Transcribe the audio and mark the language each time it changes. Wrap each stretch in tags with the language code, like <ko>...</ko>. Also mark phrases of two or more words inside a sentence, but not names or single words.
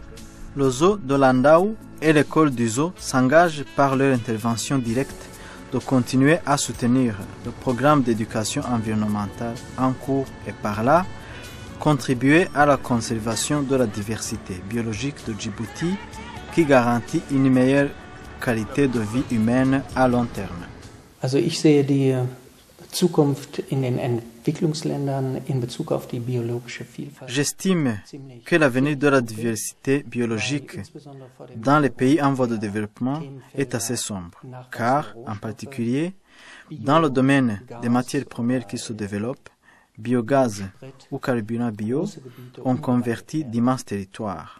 <fr>Le zoo de Landau et l'école du zoo s'engagent par leur intervention directe de continuer à soutenir le programme d'éducation environnementale en cours et par là contribuer à la conservation de la diversité biologique de Djibouti qui garantit une meilleure qualité de vie humaine à long terme.</fr> <de>Also ich sehe die Zukunft in den Entwicklungsländern in Bezug auf die biologische Vielfalt.</de> <fr>J'estime que l'avenir de la diversité biologique dans les pays en voie de développement est assez sombre, car, en particulier, dans le domaine des matières premières qui se développent, biogaz ou carburant bio ont converti d'immenses territoires.</fr>